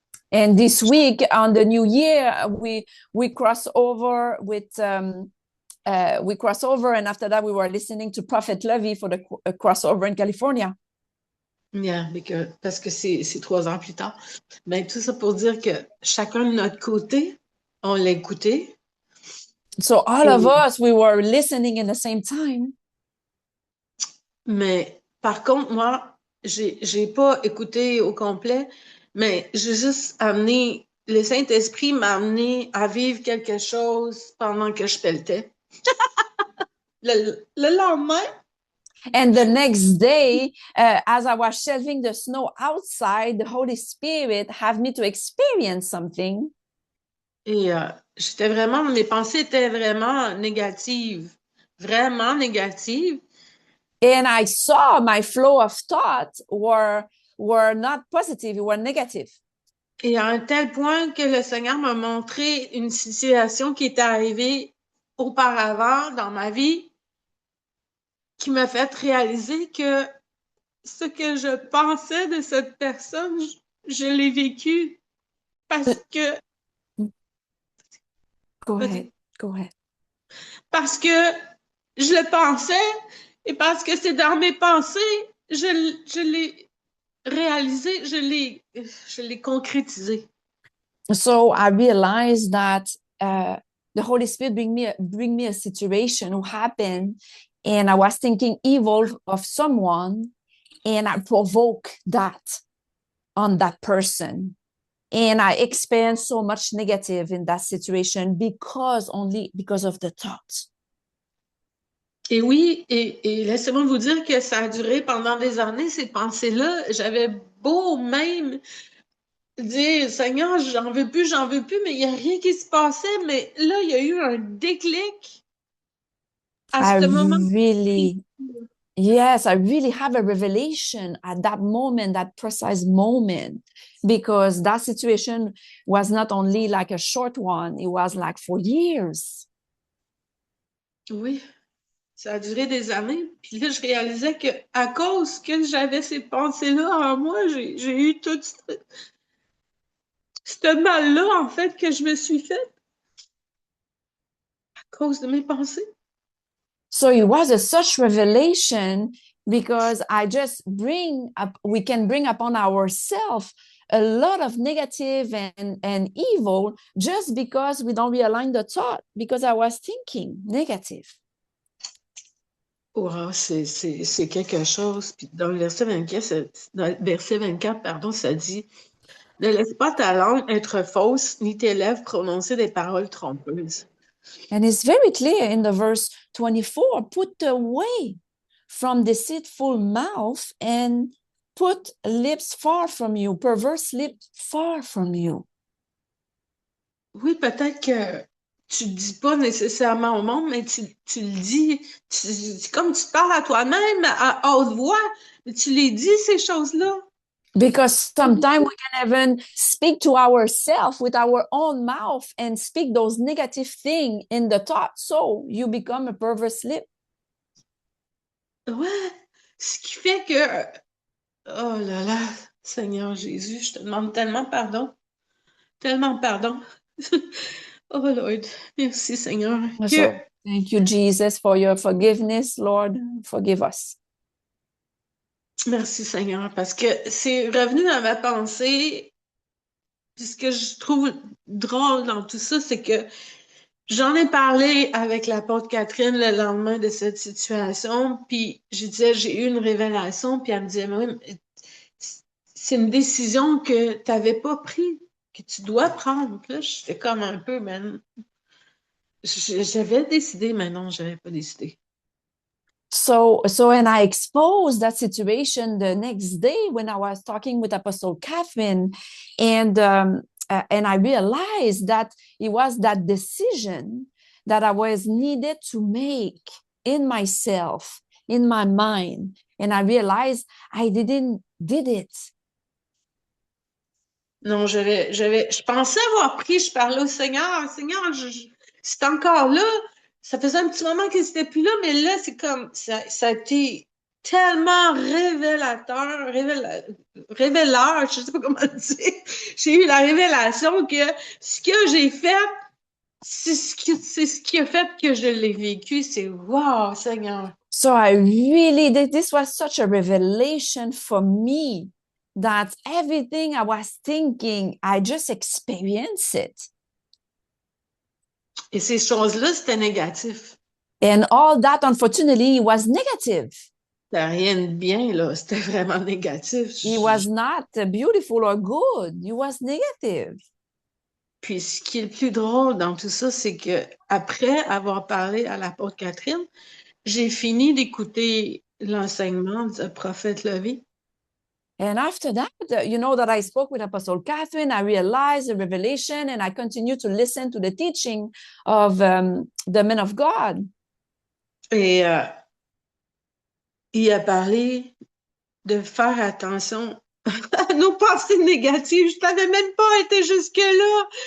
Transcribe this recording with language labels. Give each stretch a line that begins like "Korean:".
English: And this week on the new year, we cross over and after that we were listening to Prophet Levy for the crossover in California.
French: Yeah, parce que c'est 3 ans plus tard. Mais tout ça pour dire que chacun de notre côté, on l'a écouté.
English: So all of us, we were listening in the same time.
French: Mais par contre, moi, j'ai pas écouté au complet, mais j'ai juste amené, le Saint-Esprit m'a amené à vivre quelque chose pendant que je pelletais. Le lendemain,
English: And the next day, as I was shelving the snow outside, the Holy Spirit had me to experience something.
French: et mes pensées étaient vraiment négatives, vraiment négatives.
English: And I saw my flow of thought were not positive, were negative.
French: Et à un tel point que le Seigneur m'a montré une situation qui était arrivée auparavant dans ma vie, qui m'a fait réaliser que ce que je pensais de cette personne, je l'ai vécu parce que
English: Go ahead.
French: parce que je le pensais et parce que c'est dans mes pensées, je l'ai réalisé, je l'ai concrétisé.
English: So I realized that the Holy Spirit bring me a situation who happened, and I was thinking evil of someone, and I provoke that on that person. And I experienced so much negative in that situation only because of the thoughts.
French: Et oui, et laissez-moi vous dire que ça a duré pendant des années, ces pensées-là. J'avais beau même dire, Seigneur, j'en veux plus, mais il n'y a rien qui se passait. Mais là, il y a eu un déclic à
English: I
French: ce moment.
English: really, yes, I really have a revelation at that moment, that precise moment, because that situation was not only like a short one, it was like for years.
French: Oui, ça a duré des années. Puis là, je réalisais que à cause que j'avais ces pensées-là en moi, j'ai eu tout ce mal-là, en fait, que je me suis fait à cause de mes pensées.
English: So it was a such revelation because we can bring upon ourselves a lot of negative and evil just because we don't realign the thought, because I was thinking negative.
French: Wow, c'est quelque chose. Puis dans le verset 24, pardon, ça dit, ne laisse pas ta langue être fausse, ni tes lèvres prononcer des paroles trompeuses.
English: And it's very clear in the verse 24, put away from deceitful mouth and put lips far from you, perverse lips far from you.
French: Oui, peut-être que tu le dis pas nécessairement au monde, mais tu le dis, comme tu parles à toi-même à haute voix, mais tu les dis, ces choses-là.
English: Because sometimes we can even speak to ourselves with our own mouth and speak those negative things in the thought. So you become a perverse lip.
French: Ouais, ce qui fait que, oh là là, Seigneur Jésus, je te demande tellement pardon. Tellement pardon.
English: Oh Lord,
French: merci Seigneur.
English: So thank you, Jesus, for your forgiveness, Lord. Forgive us.
French: Merci Seigneur, parce que c'est revenu dans ma pensée. Puis ce que je trouve drôle dans tout ça, c'est que J'en ai parlé avec l'apôtre Catherine le lendemain de cette situation, puis je disais, j'ai eu une révélation, puis elle me disait, même, c'est une décision que tu n'avais pas prise, que tu dois prendre. Puis là, j'étais comme un peu, man, j'avais décidé, mais non, je n'avais pas décidé.
English: And I exposed that situation the next day when I was talking with Apostle Catherine, and I realized that it was that decision that I was needed to make in myself, in my mind, and I realized I did it.
French: Non, je pensais avoir pris, je parlais au Seigneur, Seigneur, c'est encore là. Ça faisait un petit moment qu'il n'était plus là, mais là, c'est comme, ça a été tellement révéleur, je sais pas comment dire. J'ai eu la révélation que ce que j'ai fait, c'est ce qui a fait que je l'ai vécu. C'est wow, Seigneur.
English: So this was such a revelation for me that everything I was thinking, I just experienced it.
French: Et ces choses-là, c'était négatif.
English: And all that, unfortunately, was negative.
French: C'était rien de bien, là. C'était vraiment négatif.
English: It was not beautiful or good. It was negative.
French: Puis ce qui est le plus drôle dans tout ça, c'est que après avoir parlé à l'apôtre Catherine, j'ai fini d'écouter l'enseignement du prophète Levi.
English: And after that, that I spoke with Apostle Catherine, I realized the revelation, and I continued to listen to the teaching of the men of God.
French: Et il a parlé de faire attention à nos pensées négatives. Je n'avais même pas été jusque-là.